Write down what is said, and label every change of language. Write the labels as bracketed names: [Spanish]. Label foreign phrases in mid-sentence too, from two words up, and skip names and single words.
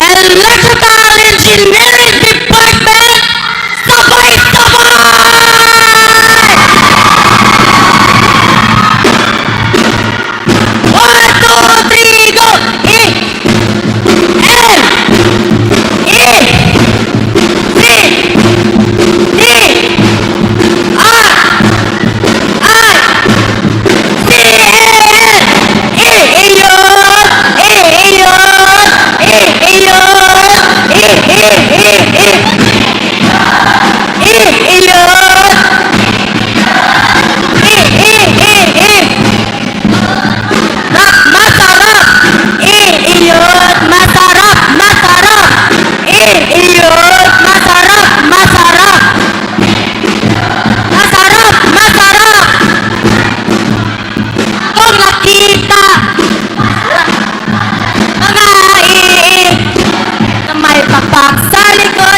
[English] Electrical Engineering Department. [Filipino] Sabay-sabay! 1, 2, 3, go! E, L, E, C, D, R, I, C, A, L, E, iyon! E, iyon! E, iyon! E, e, e, e! E, iyon! E, e, e, e! Masarap! Iyon! Masarap! Masarap! Iyon! Masarap! Masarap! Masarap! Masarap! Kung nakita mga iin na may papak sa likod